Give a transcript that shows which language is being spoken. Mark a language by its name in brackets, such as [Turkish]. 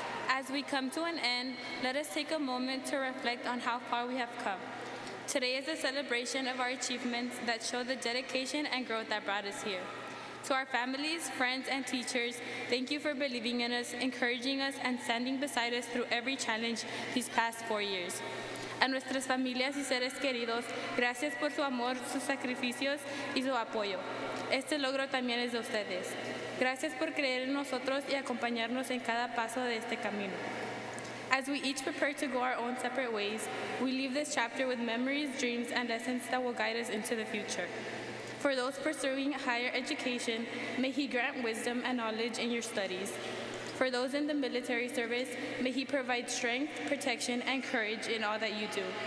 [English] As we come to an end, let us take a moment to reflect on how far we have come. Today is a celebration of our achievements that show the dedication and growth that brought us here. To our families, friends, and teachers, thank you for believing in us, encouraging us, and standing beside us through every challenge these past 4 years. [Spanish] A nuestras familias y seres queridos, gracias por su amor, sus sacrificios y su apoyo. Este logro también es de ustedes. Gracias por creer en nosotros y acompañarnos en cada paso de este camino. [English] As we each prepare to go our own separate ways, we leave this chapter with memories, dreams, and lessons that will guide us into the future. For those pursuing higher education, may He grant wisdom and knowledge in your studies. For those in the military service, may He provide strength, protection, and courage in all that you do.